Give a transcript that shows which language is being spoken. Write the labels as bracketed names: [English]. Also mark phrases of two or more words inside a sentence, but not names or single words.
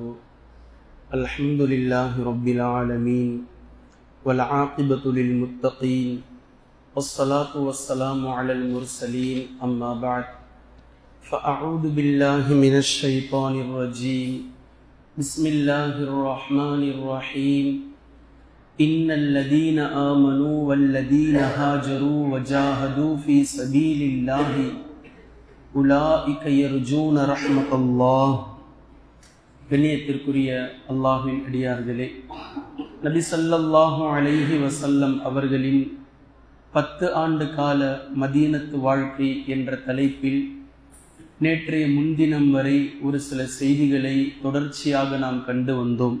[Arabic] الحمد لله رب العالمين والعاقبة للمتقين والصلاة والسلام على المرسلين أما بعد فأعوذ بالله من الشيطان الرجيم بسم الله الرحمن الرحيم إن الذين آمنوا والذين هاجروا وجاهدوا في سبيل الله أولئك يرجون رحمة الله. [Tamil] கண்ணியத்திற்குரிய அல்லாஹ்வின் அடியார்களே, நபி [Arabic] صلى الله عليه وسلم [Tamil] அவர்களின் 10 ஆண்டு கால மதீனத்து வாழ்க்கை என்ற தலைப்பில் நேற்றைய முன்தினம் வரை ஒரு சில செய்திகளை தொடர்ச்சியாக நாம் கண்டு வந்தோம்.